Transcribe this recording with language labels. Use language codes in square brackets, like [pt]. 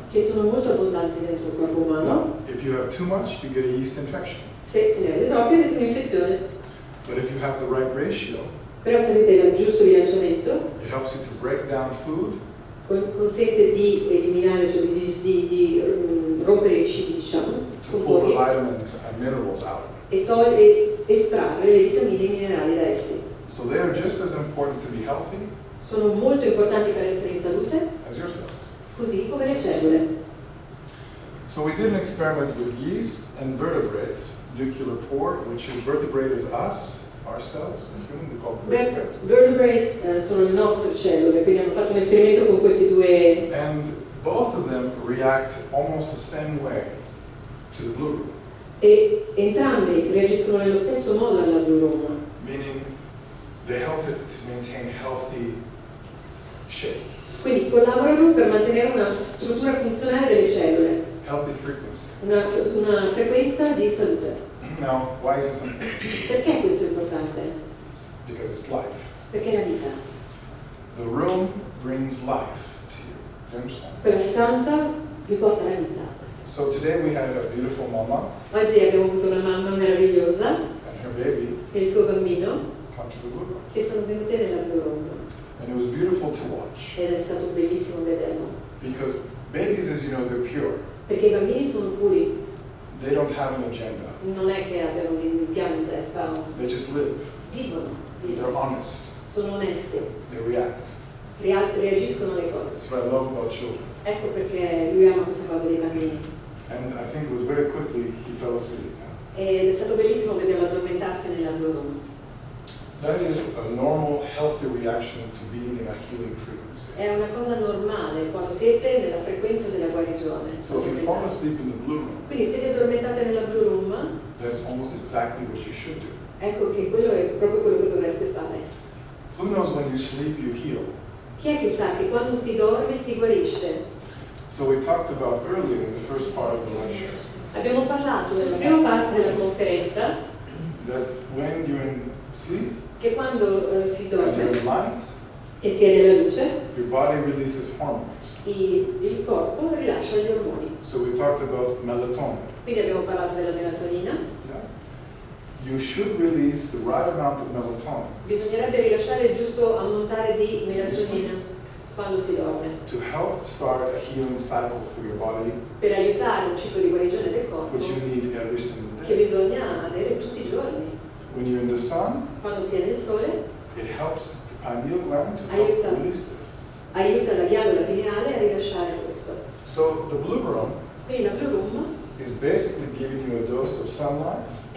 [it] che sono molto abbondanti dentro il corpo umano. [en] Now, if you have too much, you get a yeast infection. [it] Se ne avete troppi avete un'infezione. [en] But if you have the right ratio, [it] Però se avete il giusto bilanciamento, [en] it helps you to break down food [it] consente di eliminare, cioè di rompere i cibi, diciamo, [en] to pull the vitamins and minerals out. [it] e estrarre le vitamine e i minerali da essi. [en] So they are just as important to be healthy [it] Sono molto importanti per essere in salute, [en] as your cells. [it] così come le cellule. [en] So we did an experiment with yeast and vertebrate, nuclear pore, which is vertebrate is us, our cells, in human, we call vertebrate. [it] Vertebrate sono le nostre cellule, quindi hanno fatto un esperimento con questi due, [en] And both of them react almost the same way to the Blu Room, [it] e entrambi reagiscono nello stesso modo alla Blu Room, [en] meaning they help it to maintain healthy shape, [it] quindi collaborano per mantenere una struttura funzionale delle cellule, [en] healthy frequency. [it] una frequenza di salute. [en] Now, why is this important? [it] Perché questo è importante? [en] Because it's life. [it] Perché è la vita. [en] The room brings life to you. You understand? [it] Quella stanza vi porta la vita. [en] So today we had a beautiful mama [it] Oggi abbiamo avuto una mamma meravigliosa [en] and her baby [it] e il suo bambino [en] come to the Blu Room. [it] che sono venute nella Blu Room [en] And it was beautiful to watch [it] ed è stato bellissimo vederlo. [en] because babies, as you know, they're pure. [it] Perché i bambini sono puri, [en] They don't have an agenda. [it] non è che abbiano un piano in testa, [en] They just live. [it] vivono, [en] They're honest. [it] sono onesti, [en] They react. [it] reagiscono alle cose. [en] That's what I love about children. [it] Ecco perché lui ama questa cosa dei bambini. [en] And I think it was very quickly he fell asleep. [it] Ed è stato bellissimo vederlo addormentarsi nella Blu Room. [en] That is a normal, healthy reaction to being in a healing frequency. [it] È una cosa normale quando siete nella frequenza della guarigione. [en] So if you fall asleep in the Blu Room, [it] Quindi se vi addormentate nella Blu Room, [en] that's almost exactly what you should do. [it] ecco che quello è proprio quello che dovreste fare. [en] Who knows when you sleep, you heal. [it] Chi è che sa che quando si dorme si guarisce? [en] So we talked about earlier in the first part of the lecture [it] Abbiamo parlato nella prima parte della conferenza [en] that when you're in sleep [it] che quando si [en] and you're [it] dorme [en] in light, [it] e si è nella luce, [en] your body releases hormones. [it] il corpo rilascia gli ormoni. [en] So we talked about melatonin. [it] Quindi abbiamo parlato della melatonina. [en] Yeah? You should release the right amount of melatonin [it] Bisognerebbe rilasciare il giusto ammontare di melatonina quando si dorme [en] to help start a healing cycle for your body, [it] per aiutare un ciclo di guarigione del corpo [en] which you need every single [it] che [en] day. [it] bisogna avere tutti i giorni. [en] When you're in the sun, [it] Quando si è nel sole [en] it helps the pineal gland to help [it] Aiuta. [en] release this. [it] aiuta la ghiandola pineale a rilasciare questo. [en] So the Blu Room [it] Quindi la Blu Room [en] is basically giving you a dose of sunlight